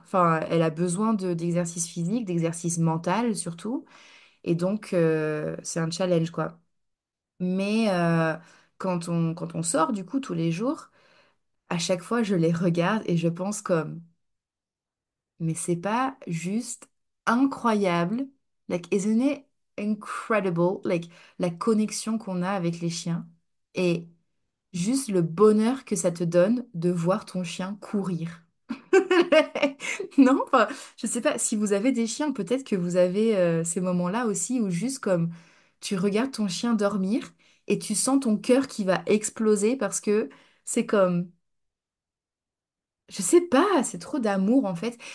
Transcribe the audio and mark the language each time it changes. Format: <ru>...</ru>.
<fr>Enfin, elle a besoin d'exercice physique, d'exercice mental surtout. Et donc, c'est un challenge, quoi. Mais quand on sort, du coup, tous les jours, à chaque fois, je les regarde et je pense comme, mais c'est pas juste incroyable?</fr> <en>Like, isn't it incredible?</en> <fr>Like, la connexion qu'on a avec les chiens et juste le bonheur que ça te donne de voir ton chien courir. Non, enfin, je sais pas, si vous avez des chiens, peut-être que vous avez ces moments-là aussi où juste comme tu regardes ton chien dormir et tu sens ton cœur qui va exploser parce que c'est comme je sais pas, c'est trop d'amour en fait.</fr>